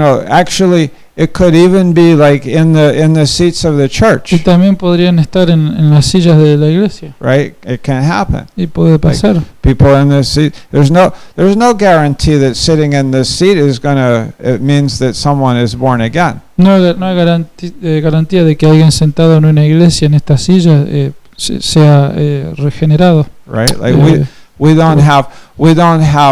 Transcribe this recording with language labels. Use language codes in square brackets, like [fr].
[en] Actually, it could even be like in the seats of the [es] Y [en] church, [es] también podrían estar en las sillas de la iglesia. [en] right? It can happen. [es] Y puede pasar. [en] People in the seat. There's no guarantee that sitting in the seat it means that someone is born again. [es] No hay garantía de que alguien sentado en una iglesia en esta silla sea regenerado. [en] Right? Like we don't have we don't